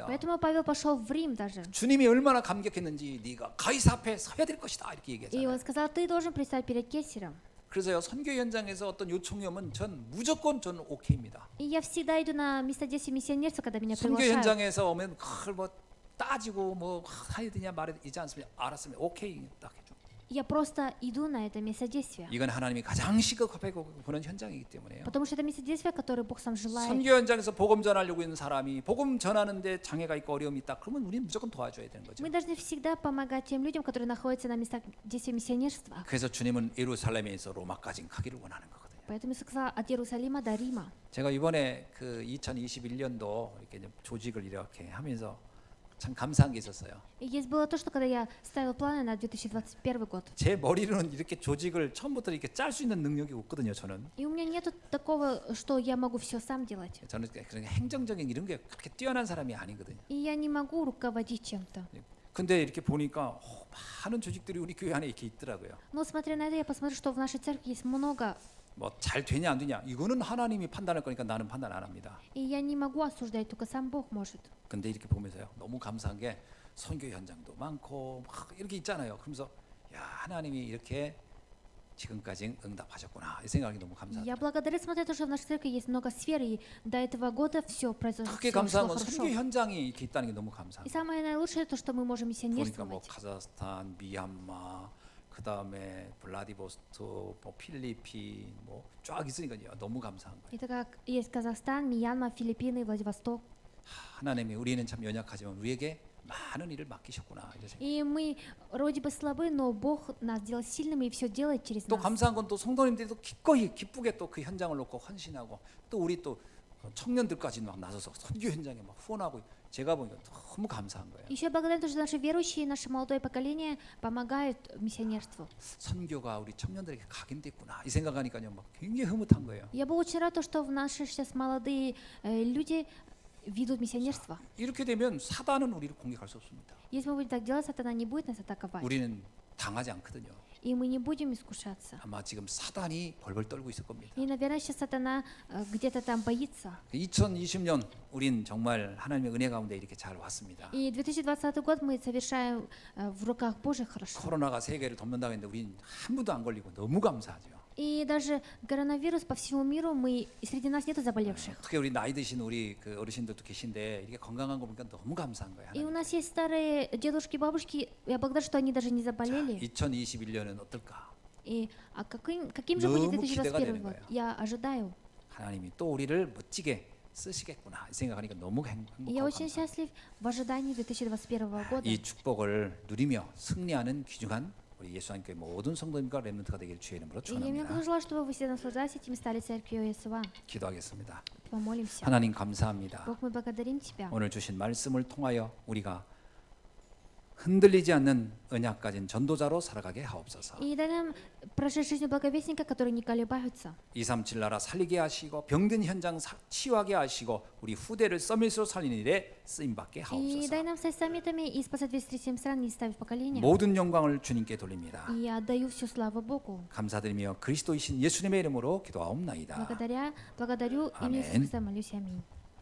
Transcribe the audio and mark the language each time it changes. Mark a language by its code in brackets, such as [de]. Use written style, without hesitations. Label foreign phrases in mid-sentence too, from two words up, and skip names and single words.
[ru] Поэтому Павел пошел в Рим даже. [ko] 주님이 얼마나 감격했는지 네가 가이사 앞에 서야 될 것이다 이렇게 [ru] И [ko] 얘기했잖아요. [ru] он сказал, ты должен предстать перед Кесарем. [ko] 그래서요 선교 현장에서 어떤 요청이 오면 전 무조건 저는 오케이입니다. [ru] И я всегда иду на место действия миссионерства, когда меня [ko] 선교 [ru] приглашают. [ko] 현장에서 오면 그걸 뭐 따지고 뭐 해야 되냐 말해야 되지 않습니까? 알았습니다. 오케이 딱 해줘. [ru] Я просто иду на это место действия. [ko] 이건 하나님이 가장 시급하게 보는 현장이기 때문에요. [ru] Потому что это место действия, которое Бог сам желает. [ko] 선교 현장에서 복음 전하려고 있는 사람이 복음 전하는데 장애가 있고 어려움이 있다. 그러면 우리는 무조건 도와줘야 되는 거죠. [ru] Мы должны всегда помогать тем людям, которые находятся на местах действия миссионерства. [ko] 그래서 주님은 예루살렘에서 로마까지 가기를 원하는 거거든요. [ru] Поэтому я сказала от Иерусалима до Рима. [ko] 제가 이번에 그 2021년도 이렇게 이제 조직을 이렇게 하면서 참 감사한 게 있었어요. [ru] И есть было то, что когда я ставила планы на 2021 год. [ko] 제 머리로는 이렇게 조직을 처음부터 이렇게 짤 수 있는 능력이 없거든요. 저는 [ru] И у меня нету такого, что я могу все сам делать. [ko] 그런 행정적인 이런 게 그렇게 뛰어난 사람이 아니거든요. [ru] И я не могу руководить чем-то. [ko] 근데 이렇게 보니까 많은 조직들이 우리 교회 안에 이렇게 있더라고요. [ru] Но смотря на это, я посмотрю, что в нашей церкви есть много. [ko] 뭐 잘 되냐 안 되냐 이거는 하나님이 판단할 거니까 나는 판단 안 합니다. [ru] И я не могу осуждать, только сам Бог может. [ko] 근데 이렇게 보면서요 너무 감사한 게 선교 현장도 많고 막 이렇게 있잖아요. 그러면서 야 하나님이 이렇게 지금까지 응답하셨구나 이 생각이 너무 [ru] Я [ko] 감사합니다. [ru] благодарю, смотря то, что в нашей церкви есть много сфер, и до этого года все произошло [ko] 크게 감사한 건 [ru] хорошо. [ko] 선교 현장이 이렇게 있다는 게 너무 [ru] И [ko] 감사합니다. [ru] самое наилучшее то, что мы можем [ko] 보니까 뭐 [ru] миссионерствовать. [ko] 카자흐스탄, 미얀마, 그 다음에 블라디보스토크, 뭐 필리핀, 뭐 쫙 있으니까요 너무 감사한 거예요. [ru] Это как есть Казахстан, Мьянма, Филиппины, Владивосток. [ko] 하나님이 우리는 참 연약하지만 우리에게 많은 일을 맡기셨구나 이런 생각. [ru] И мы вроде бы слабы, но Бог нас сделал сильными и все делает через [ko] 또 [ru] нас. [ko] 감사한 건 또 성도님들이 또 기꺼이 기쁘게 또 그 현장을 놓고 헌신하고 또 우리 또 청년들까지 막 나서서 선교 현장에 막 후원하고 제가 보니까 너무 감사한 거예요. [ru] Еще благодарен, что наши верующие, наше молодое поколение помогают миссионерству. [ko] 선교가 우리 청년들에게 각인됐구나 이 생각하니까요 막 굉장히 흐뭇한 거예요. [ru] Я была очень рада, что в наши сейчас молодые люди ведут миссионерство. [ko] 이렇게 되면 사단은 우리를 공격할 수 없습니다. [ru] Если мы будем так делать, сатана не будет нас атаковать. [ko] 우리는 당하지 않거든요. [ru] И мы не будем искушаться. [ko] 아마 지금 사단이 벌벌 떨고 있을 겁니다. [ru] И, наверное, сейчас сатана где-то там боится. [ko] 2020년 우린 정말 하나님의 은혜 가운데 이렇게 잘 왔습니다. [ru] И 2020 год мы совершаем в руках Божьих хорошо. [ko] 코로나가 세계를 덮는다고 했는데 우린 한 번도 안 걸리고 너무 감사하죠. [ru] И даже коронавирус по всему миру, мы и среди нас нету заболевших. [ko] 특히 우리 나이 드신 우리 그 어르신들도 계신데 이렇게 건강한 거 보니까 너무 감사한 거예요. [ru] И у нас есть старые дедушки, бабушки. Я благодарна, что они даже не заболели. [ko] 2021년은 어떨까? [ru] И каким же будет [ko] 너무 기대가 [ru] 2021 [ko] 되는 [ru] год? [ko] 거예요. [ru] Я ожидаю. [ko] 하나님이 또 우리를 멋지게 쓰시겠구나 생각하니까 너무 [ru] И я [ko] 행복하고 [ru] очень [ko] 감사합니다. [ru] счастлив в ожидании 2021 года. [ko] 이 축복을 누리며 승리하는 귀중한 우리 예수님교회 모든 성도님과 렘넌트가 되길 주의 이름으로 [ru] И я [ko] 축원합니다. [ru] желаю, чтобы вы все наслаждались этим и стали церковью Иесуа. [ko] 기도하겠습니다. [ru] Помолимся. [ko] 하나님 감사합니다. [ru] Бог, мы благодарим Тебя. [ko] 오늘 주신 말씀을 통하여 우리가 흔들리지 않는 언약 가진 전도자로 살아가게 하옵소서. [ru] И дай нам прожить жизнь благовестника, которые не колебаются. [ko] 237 나라 살리게 하시고 병든 현장 치유하게 하시고 우리 후대를 서밋으로 살리는 일에 쓰임 받게 [ru] И [ko] 하옵소서. [ru] дай нам стать саммитами и спасать 237 стран, не ставить поколения. [ko] 모든 영광을 주님께 돌립니다. [ru] И я отдаю всю славу Богу. [ko] 감사드리며 그리스도이신 예수님의 이름으로 기도하옵나이다. [ru] Благодарю имени Иисуса Аминь. Христа, молюсь, аминь.